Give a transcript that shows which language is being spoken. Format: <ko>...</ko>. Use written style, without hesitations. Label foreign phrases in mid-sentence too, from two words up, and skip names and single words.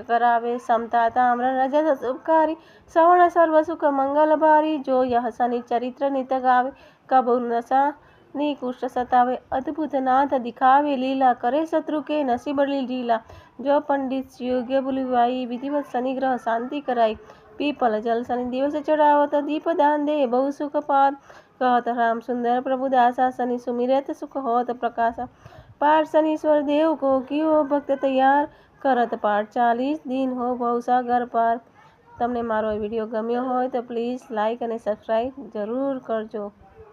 <hi>करावे समता ताम्र रजत शुभकारी सवर्ण सर्व सुख मंगल भारी जो यह शनि चरित्र नित गावे कबु नशा निकुष्ट सतावे अद्भुत नाथ दिखावे लीला करे शत्रु के नसीब लीला जो पंडित योग्य बुलवाई विधिवत शनि ग्रह शांति कराई पीपल जल शनि दिवस चढ़ावत दीप दान दे बहु सुख पाद कहत राम सुंदर प्रभु दासा शनि सुमिरत सुख होत प्रकाशा पाठ शनीश्वर देव को कियो भक्त तैयार करत पाठ 40 दिन हो भवसागर पार।</hi> <gu>તમને મારો વિડિયો ગમ્યો હોય તો</gu> <en>please like</en> <gu>અને સબસ્ક્રાઇબ જરૂર કરજો।</gu>